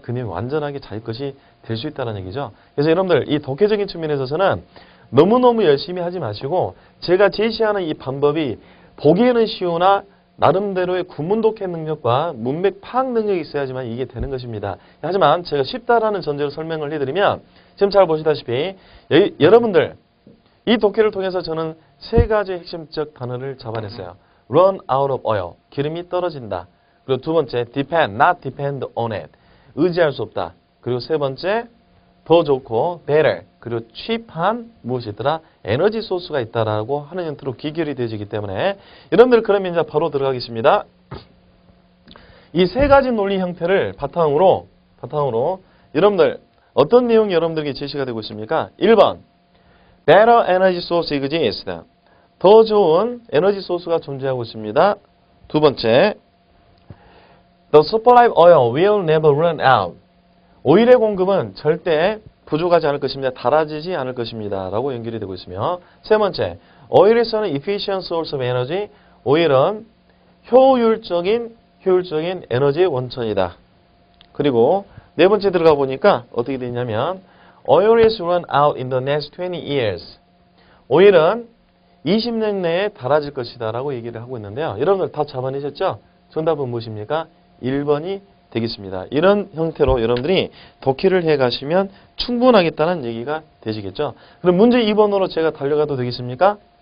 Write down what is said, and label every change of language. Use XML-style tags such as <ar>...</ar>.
<ko>그 내용이 완전하게 자기 것이 될 수 있다는 얘기죠. 그래서 여러분들 이 독해적인 측면에 있어서는 너무너무 열심히 하지 마시고 제가 제시하는 이 방법이 보기에는 쉬우나 나름대로의 구문 독해 능력과 문맥 파악 능력이 있어야지만 이게 되는 것입니다. 하지만 제가 쉽다라는 전제로 설명을 해드리면 지금 잘 보시다시피 여러분들 이 독해를 통해서 저는 3가지 핵심적 단어를 잡아냈어요.</ko> <en>run out of oil,</en> <ko>기름이 떨어진다. 그리고 두 번째, depend,</ko> <en>not depend on it,</en> <ko>의지할 수 없다. 그리고 세 번째, 더 좋고 better, 그리고 cheap한 무엇이더라? 에너지 소스가 있다라고 하는 형태로 귀결이 되어지기 때문에 여러분들 그러면 이제 바로 들어가겠습니다. 이 3가지 논리 형태를 바탕으로 여러분들 어떤 내용이 여러분들에게 제시가 되고 있습니까?</ko> <en>1번 better energy source exists.</en> <ko>더 좋은 에너지 소스가 존재하고 있습니다.</ko> <en>두 번째 the supply of oil will never run out.</en> <ko>오일의 공급은 절대 부족하지 않을 것입니다. 달아지지 않을 것입니다. 라고 연결이 되고 있으며 세 번째,</ko> <en>oil is an efficient source of energy.</en> <ko>오일은 효율적인 에너지의 원천이다. 그리고 네 번째 들어가 보니까 어떻게 되냐면</ko> <en>oil is run out in the next 20 years.</en> <ko>오일은 20년 내에 달아질 것이다 라고 얘기를 하고 있는데요. 여러분들 다 잡아내셨죠? 정답은 무엇입니까? 1번이 되겠습니다. 이런 형태로 여러분들이 독해를 해가시면 충분하겠다는 얘기가 되시겠죠. 그럼 문제 2번으로 제가 달려가도 되겠습니까?</ko>